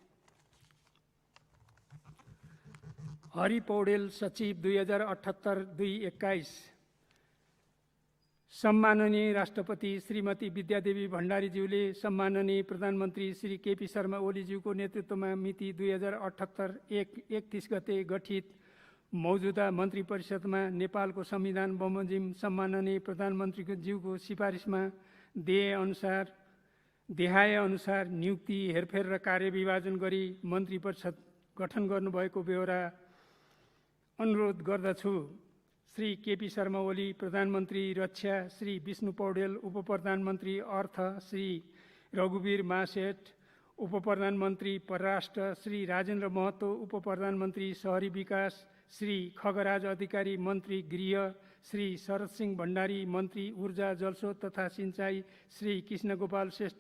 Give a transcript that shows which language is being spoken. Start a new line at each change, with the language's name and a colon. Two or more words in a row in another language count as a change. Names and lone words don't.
Nepali: हरि पौडेल, सचिव 2078-2021। सम्माननीय राष्ट्रपति श्रीमती विद्यादेवी भण्डारीज्यूले सम्माननीय प्रधानमन्त्री श्री केपी शर्मा ओलीज्यूको नेतृत्वमा मिति 2078-1-31 गते गठित मौजूदा मन्त्री परिषदमा नेपालको संविधान बमोजिम सम्माननीय प्रधानमन्त्रीको ज्यूको सिफारिसमा देहाएअनुसार नियुक्ति, हेरफेर र कार्यविभाजन गरी मन्त्री परिषद गठन गर्नुभएको बेहोरा अनुरोध गर्दछु। श्री केपी शर्मा ओली, प्रधानमन्त्री रक्षा, श्री विष्णु पौडेल, उपप्रधानमन्त्री अर्थ, श्री रघुवीर महासेठ, उपप्रधानमन्त्री परराष्ट्र, श्री राजेन्द्र महतो, उपप्रधानमन्त्री शहरी विकास, श्री खगराज अधिकारी, मन्त्री गृह, श्री शरद सिंह भण्डारी, मन्त्री ऊर्जा, जलस्रोत तथा सिंचाई, श्री कृष्ण गोपाल श्रेष्ठ,